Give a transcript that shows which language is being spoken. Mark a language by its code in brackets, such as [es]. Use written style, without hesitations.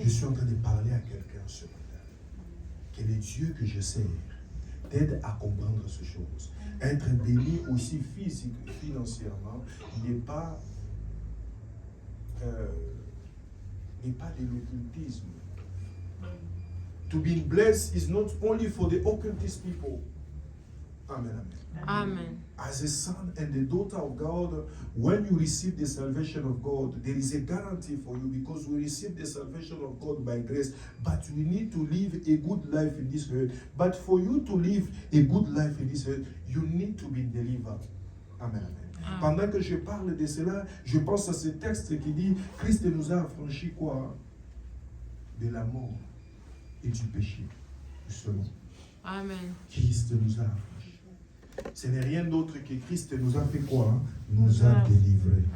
[fr] Je suis en train de parler à quelqu'un ce matin. Que le Dieu que je sers t'aide à comprendre ces choses. Être béni aussi physique et financièrement n'est pas de l'occultisme. [en] To be blessed is not only for the occultist people. Amen, amen. Amen. As a son and a daughter of God, when you receive the salvation of God, there is a guarantee for you because we receive the salvation of God by grace. But we need to live a good life in this earth. But for you to live a good life in this earth, you need to be delivered. Amen, amen. [fr] Pendant que je parle de cela, je pense à ce texte qui dit Christ nous a affranchis quoi? De la mort et du péché. Justement. Amen. Christ nous a affranchis. Ce n'est rien d'autre que Christ nous a fait quoi? Nous a délivrés.